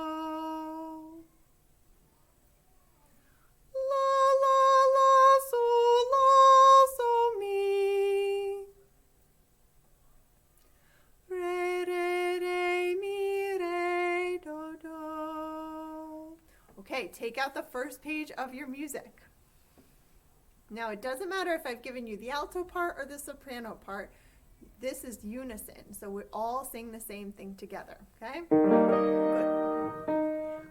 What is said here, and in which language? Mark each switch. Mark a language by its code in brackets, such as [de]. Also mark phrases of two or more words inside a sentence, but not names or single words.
[en] La, la, la, sol, la, sol, mi. Re, re, re, mi, re, do, do. Okay, take out the first page of your music. Now, it doesn't matter if I've given you the alto part or the soprano part. This is unison, so we all sing the same thing together, okay? Good.